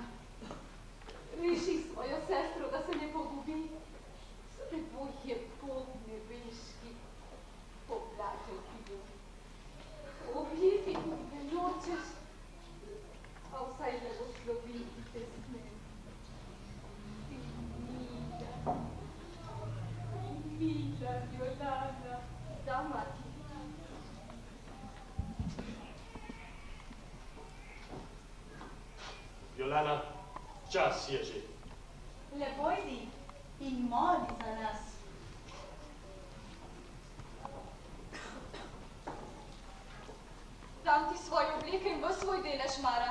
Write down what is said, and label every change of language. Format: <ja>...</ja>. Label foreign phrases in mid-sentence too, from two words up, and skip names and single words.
<sl>Reši svojo sestro, da se ne pogubi. S teboj je Bog nebeški. Poplačal ti bo. Objeti mi ne nočeš, a vsaj blagosloviti te smem. Ti mila, mila Violana. Da, mati. Violana, čas je že. Lepo idi in moli za nas. Dam ti svoje obleke in v svoj delež, Mara.</sl>